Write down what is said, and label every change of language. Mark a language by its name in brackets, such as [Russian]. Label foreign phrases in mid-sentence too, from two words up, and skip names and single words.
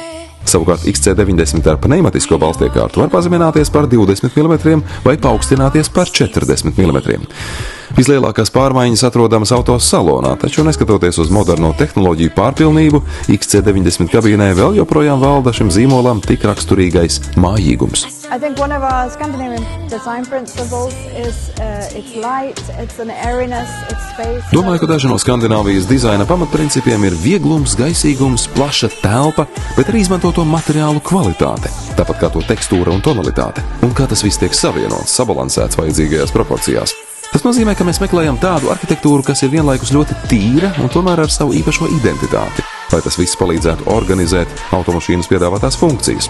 [Latvian] Savukārt XC90 ar pneimatisko balstiekārtu var pazemināties par 20 mm vai paaugstināties par 40 mm. Vislielākās pārmaiņas atrodamas auto salonā, taču neskatoties uz moderno tehnoloģiju pārpilnību, XC90 kabīnē vēl joprojām valda šim zīmolam tik raksturīgais mājīgums. [English] I think one of our Scandinavian design principles is it's light, it's an airiness, it's space. [Latvian] Domāju, ka daži no Skandināvijas dizaina pamatprincipiem ir vieglums, gaisīgums, plaša telpa, bet arī izmantoto materiālu kvalitāte, tāpat kā to tekstūra un tonalitāte, un kā tas viss tiek savienots, sabalansēts vajadzīgajās proporcijās. Tas nozīmē, ka mēs meklējam tādu arhitektūru, kas ir vienlaikus ļoti tīra un tomēr ar savu īpašo identitāti, lai tas viss palīdzētu organizēt automašīnas piedāvātās funkcijas.